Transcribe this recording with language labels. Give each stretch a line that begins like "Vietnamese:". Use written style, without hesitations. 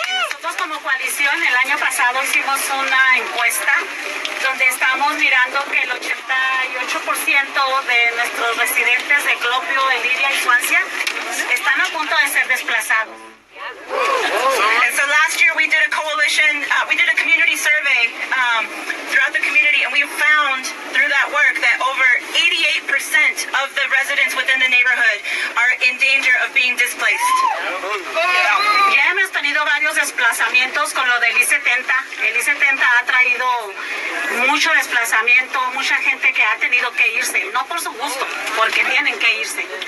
Spanish: Nosotros como coalición el año pasado hicimos una encuesta donde estamos mirando que el 88% de nuestros residentes de Globio, Elyria y Swansea están a punto de ser desplazados.
English: And so last year we did a coalition, we did a community survey throughout the community, and we found through that work that over 88% of the residents within the neighborhood are in danger of being displaced.
Spanish: Ya hemos tenido varios desplazamientos con lo del I-70. El I-70 ha traído mucho desplazamiento, mucha gente que ha tenido que irse, no por su gusto, porque tienen que irse.